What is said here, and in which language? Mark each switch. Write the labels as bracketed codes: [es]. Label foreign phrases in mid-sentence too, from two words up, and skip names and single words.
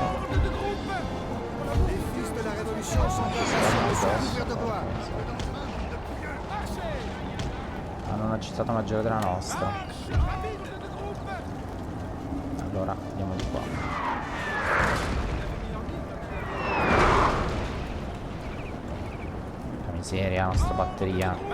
[fr] Les fils de la Révolution sont impatients de se couvrir de gloire. [it] Hanno una gittata maggiore della nostra. Allora, andiamo di qua. Porca miseria, la nostra batteria.